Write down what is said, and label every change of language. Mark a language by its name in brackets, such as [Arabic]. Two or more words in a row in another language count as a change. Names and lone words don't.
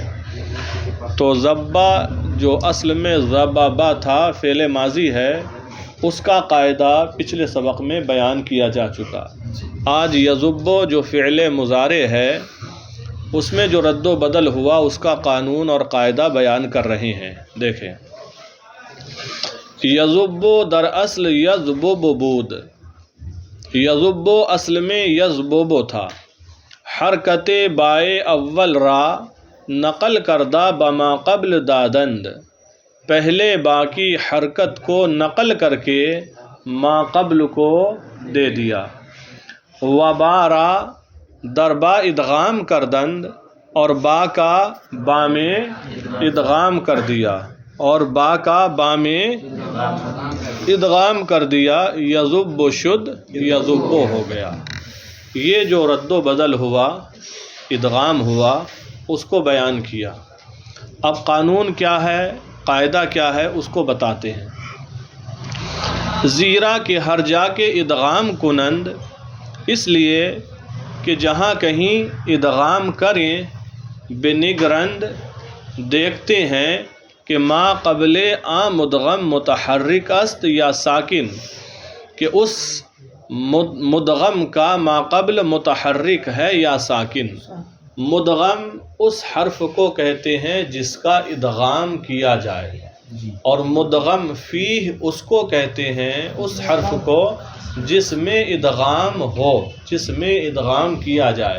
[Urdu] تو ذبہ جو اصل میں ذبابہ تھا، فعل ماضی ہے، اس کا قاعدہ پچھلے سبق میں بیان کیا جا چکا۔ آج یذب جو فعل مضارع ہے اس میں جو رد و بدل ہوا اس کا قانون اور قاعدہ بیان کر رہے ہیں۔ دیکھیں، [Persian] یذب در اصل یذبب بود، [Urdu] یذب اصل میں یذبب تھا۔ [Persian] حرکت بائے اول را نقل کردہ بما قبل دادند، [Urdu] پہلے با کی حرکت کو نقل کر کے ما قبل کو دے دیا۔ [Persian] وبارا در با ادغام کردند، [Urdu] اور با کا با میں ادغام کر دیا، اور با کا با میں ادغام کر دیا۔ [Persian] یذب شد، [Urdu] یذب ہو گیا۔ یہ جو رد و بدل ہوا، ادغام ہوا، اس کو بیان کیا۔ اب قانون کیا ہے، قاعدہ کیا ہے، اس کو بتاتے ہیں۔ [Persian] زیرا کہ ہر جا کے ادغام کنند، [Urdu] اس لیے کہ جہاں کہیں ادغام کریں، [Persian] بنگرند [Urdu] دیکھتے ہیں کہ [Persian] ما قبل آ مدغم متحرک است یا ساکن، [Urdu] کہ اس مدغم کا ما قبل متحرک ہے یا ساکن۔ مدغم اس حرف کو کہتے ہیں جس کا ادغام کیا جائے، اور مدغم فیہ اس کو کہتے ہیں اس حرف کو جس میں ادغام ہو، جس میں ادغام کیا جائے۔